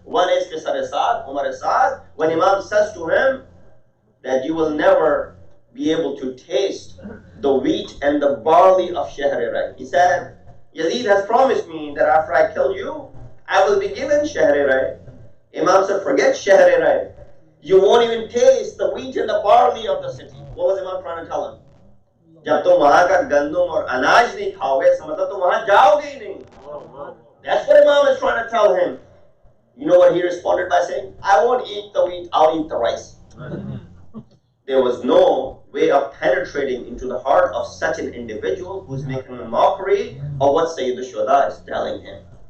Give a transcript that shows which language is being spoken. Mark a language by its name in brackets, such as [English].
[English] One is Qisar Sa'd, Umar Sa'd, when Imam says to him that you will never be able to taste the wheat and the barley of Shahr-e-Ray. He said, Yazid has promised me that after I kill you, I will be given Shahr-e-Ray. Imam said, forget Shahr-e-Ray. You won't even taste the wheat and the barley of the city. What was Imam trying to tell him? [Hindi] जब तुम वहां का गंदम और अनाज नहीं खाओगे, इसका मतलब तुम वहां जाओगे ही नहीं. [English] That's what Imam is trying to tell him. You know what he responded by saying? I won't eat the wheat, I'll eat the rice. There was no way of penetrating into the heart of such an individual who's making a mockery of what Sayyid al-Shuhada is telling him.